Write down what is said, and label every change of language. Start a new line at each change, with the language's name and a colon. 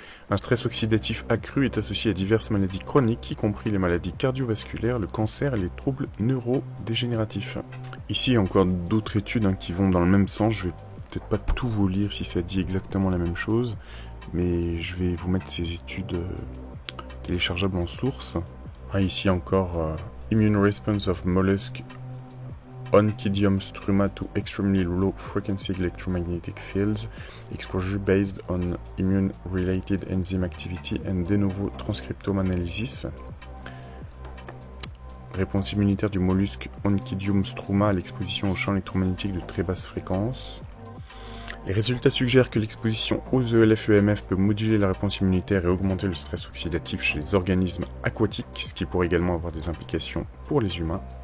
French: Un stress oxydatif accru est associé à diverses maladies chroniques, y compris les maladies cardiovasculaires, le cancer et les troubles neurodégénératifs. Ici, il y a encore d'autres études qui vont dans le même sens. Je vais peut-être pas tout vous lire si ça dit exactement la même chose, mais je vais vous mettre ces études téléchargeables en source.
English: Ici encore, Immune Response of Mollusk Oncidium struma to extremely low frequency electromagnetic fields, exposure based on immune-related enzyme activity and de novo transcriptome analysis.
French: Réponse immunitaire du mollusque Oncidium struma à l'exposition aux champs électromagnétiques de très basse fréquence. Les résultats suggèrent que l'exposition aux ELF-EMF peut moduler la réponse immunitaire et augmenter le stress oxydatif chez les organismes aquatiques, ce qui pourrait également avoir des implications pour les humains.